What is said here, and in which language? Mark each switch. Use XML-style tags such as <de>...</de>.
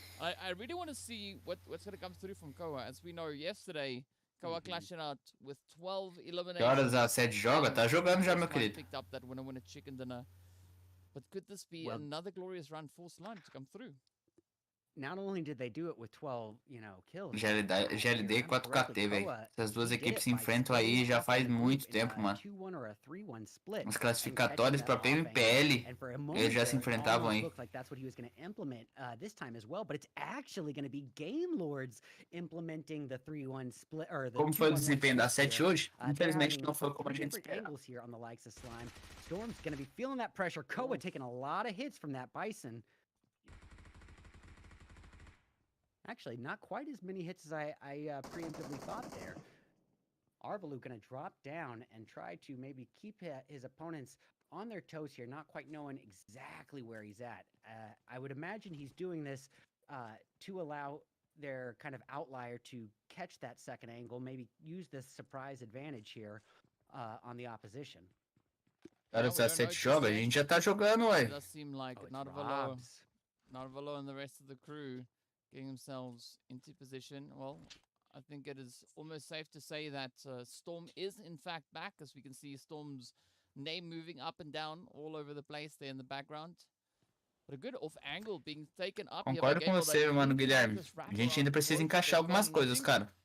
<en>I really want to see what's going to come through from Koa. As we know, yesterday, Koa clashing out with 12</en> <pt>Que</pt> <en>eliminations.</en> <pt>horas a 7 joga? Tá jogando já, meu querido.</pt> <en>picked up that winner chicken dinner. But could this be another glorious run for Slime to come through? Not only did they do it with 12, kills.</en> <pt>GLD 4KT, velho. Essas duas equipes se enfrentam aí já faz muito tempo, mano. Os classificatórios pra PMPL, eles já se enfrentavam aí.</pt> <en>Like that's what he was going to implement this time as well, but it's actually going to be Game Lords implementing the 3-1 split or the.</en> <pt>Como foi o desempenho da 7 hoje? Infelizmente não foi como a gente esperava.</pt> <en>Here on the likes of Slime. Storm's going to be feeling that pressure. Koa taking a lot of hits from that Bison. Actually, not quite as many hits as I preemptively thought there. Arvalu going to drop down and try to maybe keep his opponents on their toes here, not quite knowing exactly where he's at. I would imagine he's doing this to allow their kind of outlier to catch that second angle, maybe use this surprise advantage here on the opposition.</en> <pt>Cara, se a 7 joga, a gente já tá jogando, ué.</pt> <en>It does seem like Narvalo and the rest of the crew getting themselves into position. Well, I think it is almost safe to say that Storm is in fact back, as we can see Storm's name moving up and down all over the place there in the background. But a good off angle being taken up.</en> <pt>Concordo com você, mano, Guilherme. A gente ainda precisa encaixar algumas coisas, cara.</pt>